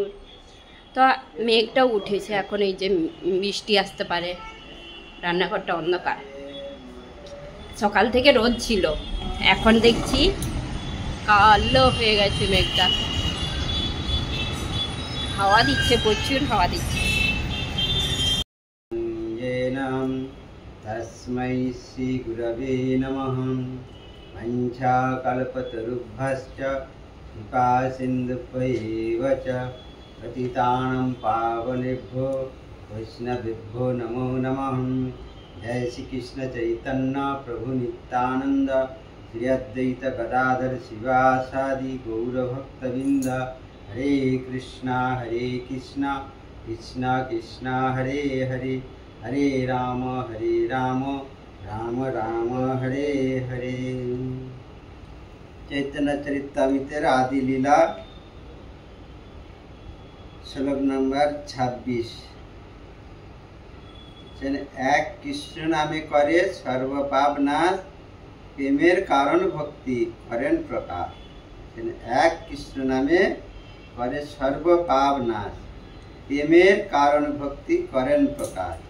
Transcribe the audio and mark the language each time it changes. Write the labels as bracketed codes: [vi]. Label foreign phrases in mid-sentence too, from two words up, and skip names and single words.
[bn] তো মেঘটাও উঠেছে এখন, এই যে বৃষ্টি আসতে পারে। রান্নাঘরটা অন্ধকার। সকাল থেকে রোদ ছিল, এখন দেখছি কালো হয়ে গেছে মেঘটা। হাওয়া দিচ্ছে, প্রচুর হাওয়া দিচ্ছে। [sa] तस्मै श्री गुरवे नमः। वञ्चाकल्पतरुभ्यश्च कृपा सिन्धुभ्यैव च पतितानां पावनेभ्यो वैष्णवेभ्यो नमो नमः। जय श्री कृष्ण चैतन्य प्रभु नित्यानंद, श्री अद्वैत गदाधर शिवासादि गौरभक्तवृंद। हरे कृष्णा कृष्णा कृष्णा हरे हरे, हरे राम राम राम हरे हरे। [bn] চৈতন্য চরিতামৃতের আদি লীলা শ্লোক নম্বর 26। এক কৃষ্ণ নামে করে সর্ব পাপ নাশ, প্রেমের কারণ ভক্তি করেন প্রকাশ। এক কৃষ্ণ নামে করে সর্ব পাপ নাশ, প্রেমের কারণ ভক্তি করেন প্রকাশ।